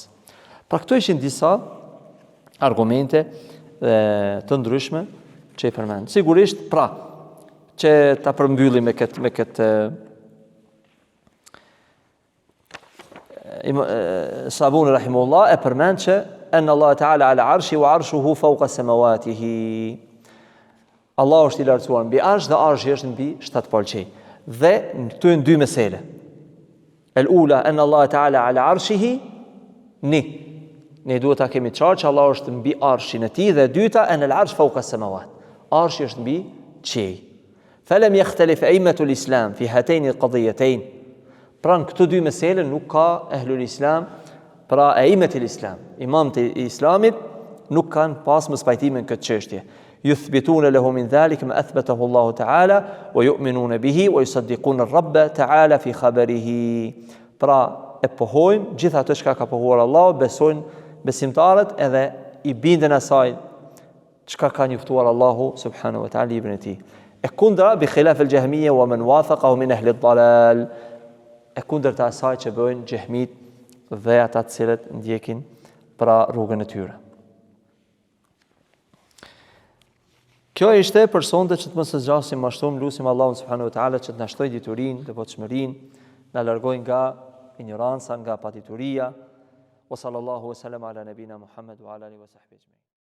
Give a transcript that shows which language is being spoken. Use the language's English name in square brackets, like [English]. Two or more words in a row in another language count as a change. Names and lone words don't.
[Albanian] Pra këto ishin disa argumente të ndryshme që i përmend. Sigurisht, pra, që ta përmbyllim me këtë Sabuni rahimullah e përmend që [Arabic] أن الله تعالى على عرشه وعرشه فوق سماواته. [Albanian] Allah është i lartësuar mbi arsh dhe arshi është mbi 7 palçe. Dhe këtu janë dy mesele. [Arabic] الأولى أن الله تعالى على عرشه [Albanian] ne duhet ta kemi qartë që Allah është mbi arshin e tij, dhe e dyta [Arabic] أن العرش فوق السماوات. [Albanian] Arshi është mbi qiell. [Arabic] فلم يختلف أئمة الإسلام في هاتين القضيتين. [Albanian] Pra në këto dy mesele nuk ka [Arabic] أهل الإسلام, [Albanian] pra [Arabic] أئمة الإسلام, [Albanian] imamët e islamit nuk kanë pas mëspajtimin këtë çështje. [Arabic] يثبتون له من ذلك ما أثبته الله تعالى ويؤمنون به ويصدقون الرب تعالى في خبره. [Albanian] Pra e pohojnë gjithë ato që ka pohuar Allahu, besojnë besimtarët edhe i binden asaj çka ka njoftuar Allahu [Arabic] سبحانه وتعالى [Albanian] librin e tij. E kundra [Arabic] بخلاف الجهمية ومن وافقه من أهل الضلال. [Albanian] E kundërta asaj që bëjnë xehmit dhe ata të cilët ndjekin pra rrugën e tyre. Kjo ishte për sonte që të mos e zgjasim më shumë, lutim Allahun [Arabic] سبحانه وتعالى [Albanian] që të na shtojë diturinë, devotshmërinë, na largojë nga ignoranca, nga padituria. [Arabic] وصلى الله وسلم على نبينا محمد وعلى آله وصحبه.